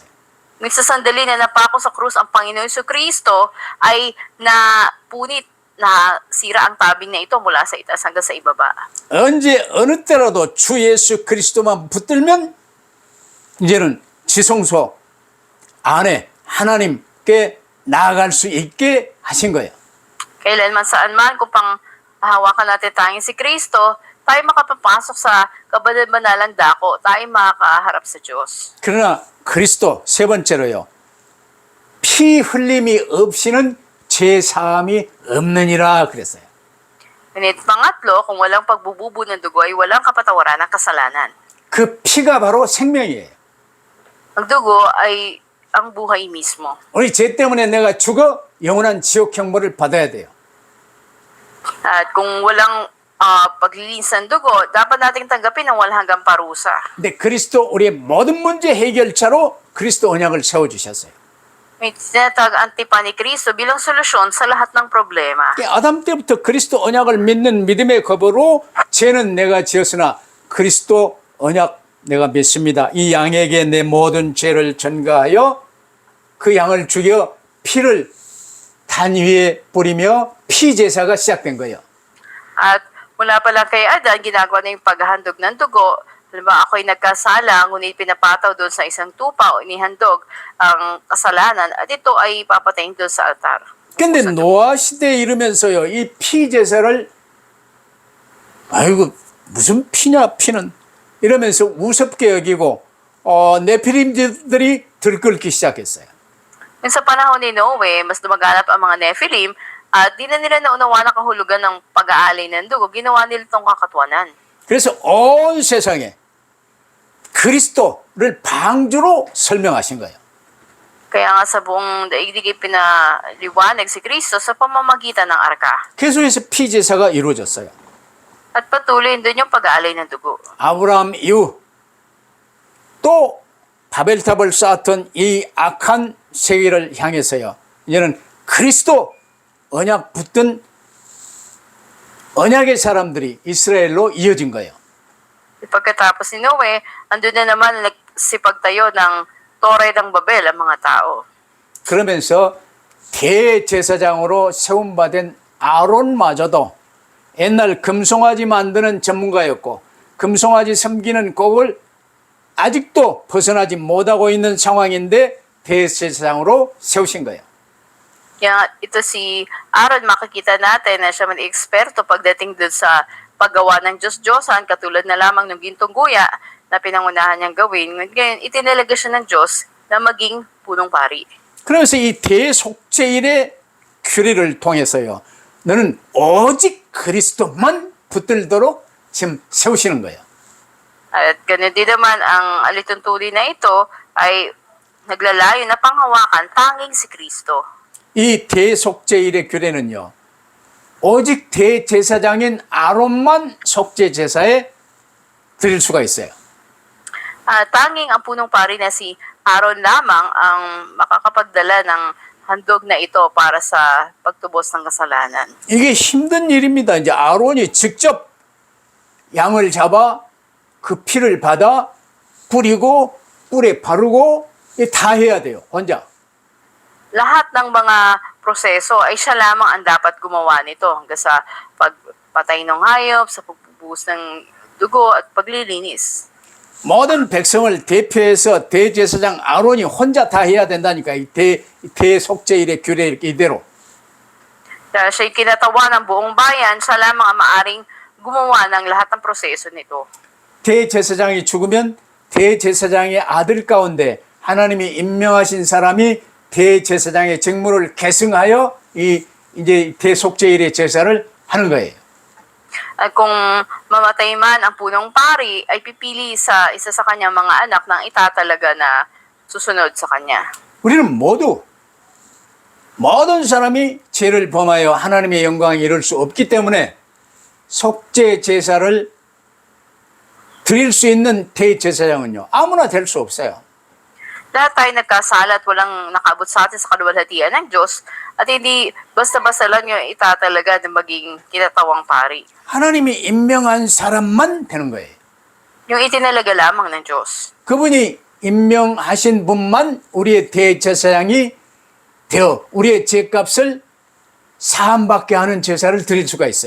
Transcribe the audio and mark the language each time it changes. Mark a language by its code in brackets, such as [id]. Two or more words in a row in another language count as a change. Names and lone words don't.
[tl] Nung sa sandali na napako sa krus ang Panginoon Jesucristo ay napunit na sira ang tabing na ito mula sa itaas hanggang sa ibaba. [ko] 언제 어느 때라도 주 예수 그리스도만 붙들면 이제는 지성소 안에 하나님께 나아갈 수 있게 하신 거예요. [tl] Kailanman saan man kung panghahawakan natin tanging si Kristo, tayo makapapasok sa kabanal-banalang dako, tayo makakaharap sa Diyos. [ko] 그러나 그리스도 세 번째로요, 피 흘림이 없이는 죄 사함이 없느니라 그랬어요. [tl] Ngunit pangatlo, kung walang pagbububo ng dugo ay walang kapatawaran ng kasalanan. [ko] 그 피가 바로 생명이에요. [tl] Ang dugo ay ang buhay mismo. [ko] 우리 죄 때문에 내가 죽어 영원한 지옥 형벌을 받아야 돼요. [tl] At kung walang paglilinis ng dugo, dapat nating tanggapin ang walang hanggang parusa. [ko] 근데 그리스도 우리의 모든 문제 해결자로 그리스도 언약을 세워주셨어요. [tl] May tinatawag ang tipan ni Kristo bilang solusyon sa lahat ng problema. [ko] 아담 때부터 그리스도 언약을 믿는 믿음의 겁으로 죄는 내가 지었으나 그리스도 언약 내가 믿습니다. 이 양에게 내 모든 죄를 전가하여 그 양을 죽여 피를 단 위에 뿌리며 피제사가 시작된 거예요. [tl] At mula pa lang kay Adan, ginagawa na yung paghahandog ng dugo. Halimbawa, ako'y nagkasala, ngunit pinapataw doon sa isang tupa o inihandog ang kasalanan at ito ay papatayin doon sa altar. [ko] 근데 노아 시대에 이르면서요, 이 피제사를 아이고 무슨 피냐 피는 이러면서 우습게 여기고 네피림들이 들끓기 시작했어요. [tl] Yung sa panahon ni Noe, mas dumaganap ang mga Nephilim at di na nila naunawa ng kahulugan ng pag-aalay ng dugo. Ginawa nila itong kakatwanan. [ko] 그래서 온 세상에 그리스도를 방주로 설명하신 거예요. [tl] Kaya nga sa buong daigdig pinaliwanag si Kristo sa pamamagitan ng arka. [ko] 계속해서 피제사가 이루어졌어요. [tl] At patuloy doon yung pag-aalay ng dugo. [ko] 아브라함 이후 또 바벨탑을 쌓았던 이 악한 세계를 향해서요, 이제는 그리스도 언약 붙든 언약의 사람들이 이스라엘로 이어진 거예요. [tl] Pagkatapos ni Noe, andun na naman nagsipagtayo ng Tore ng Babel ang mga tao. [ko] 그러면서 대제사장으로 세움받은 아론마저도 옛날 금송아지 만드는 전문가였고 금송아지 섬기는 곡을 아직도 벗어나지 못하고 있는 상황인데 대제사장으로 세우신 거예요. [tl] Kaya ito si Aaron, makikita natin na siya man eksperto pagdating dun sa paggawa ng Diyos-Diyosan, katulad na lamang ng gintong guya na pinangunahan niyang gawin. Ngayon, itinalaga siya ng Diyos na maging punong pari. [ko] 그래서 이 대속죄일의 규례를 통해서요. 너는 오직 그리스도만 붙들도록 지금 세우시는 거예요. [tl] At ganun din naman ang alituntunin na ito ay naglalayo na panghawakan tanging si Kristo. [ko] 이 대속죄일의 규례는요. 오직 대제사장인 아론만 속죄제사에 드릴 수가 있어요. [tl] Tanging ang punong pari na si Aaron lamang ang makakapagdala ng handog na ito para sa pagtubos ng kasalanan. [ko] 이게 힘든 일입니다. 이제 아론이 직접 양을 잡아 그 피를 받아 뿌리고 뿔에 바르고 다 해야 돼요. 혼자. [tl] Lahat ng mga proseso ay siya lamang ang dapat gumawa nito hanggang sa pagpatay ng hayop, sa pagbubuhos ng dugo at paglilinis. [ko] 모든 백성을 대표해서 대제사장 아론이 혼자 다 해야 된다니까. 이 대속죄일의 규례 이대로. [tl] Dahil siya'y kinatawa ng buong bayan, siya lamang ang maaring gumawa ng lahat ng proseso nito. [ko] 대제사장이 죽으면 대제사장의 아들 가운데 하나님이 임명하신 사람이 대제사장의 직무를 계승하여 이제 대속죄일의 제사를 하는 거예요. [tl] At kung mamatay man ang punong pari, ay pipili sa isa sa kanyang mga anak na itatalaga na susunod sa kanya. [ko] 우리는 모든 사람이 죄를 범하여 하나님의 영광에 이룰 수 없기 때문에 속죄 제사를 드릴 수 있는 대제사장은요. 아무나 될 수 없어요. [tl] Lahat tayo nagkasala at walang nakabot sa atin sa kaluwalhatian ng Diyos at hindi basta-basta lang yung itatalaga na maging kinatawang pari. [ko] 하나님이 임명한 사람만 되는 거예요. [tl] Yung itinalaga lamang ng Diyos. [ko] 그분이 임명하신 분만 우리의 대제사장이 되어 우리의 죄값을 사함받게 하는 제사를 드릴 수가 있어요.